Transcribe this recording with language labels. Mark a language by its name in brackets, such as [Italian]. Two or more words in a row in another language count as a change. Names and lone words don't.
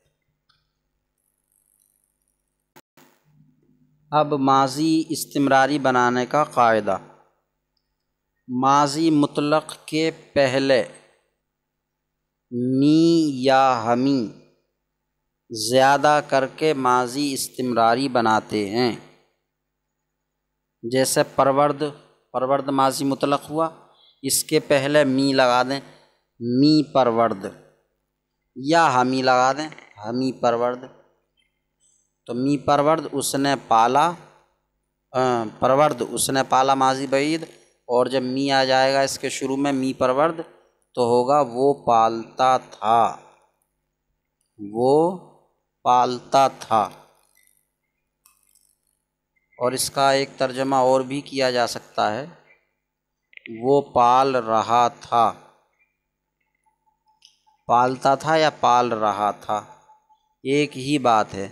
[Urdu] اب ماضی استمراری بنانے کا قاعدہ، ماضی مطلق کے پہلے می یا ہمی زیادہ کر کے ماضی استمراری بناتے ہیں۔ جیسے پرورد ماضی مطلق ہوا، اس کے پہلے می لگا دیں [Persian] می پرورد، [Urdu] یا ہمی لگا دیں [Persian] ہمی پرورد، [Urdu] تو [Persian] می پرورد [Urdu] اس نے پالا، پرورد اس نے پالا ماضی بعید، اور جب می آ جائے گا اس کے شروع میں [Persian] می پرورد [Urdu] تو ہوگا وہ پالتا تھا، وہ پالتا تھا۔ اور اس کا ایک ترجمہ اور بھی کیا جا سکتا ہے، وہ پال رہا تھا، پالتا تھا یا پال رہا تھا ایک ہی بات ہے۔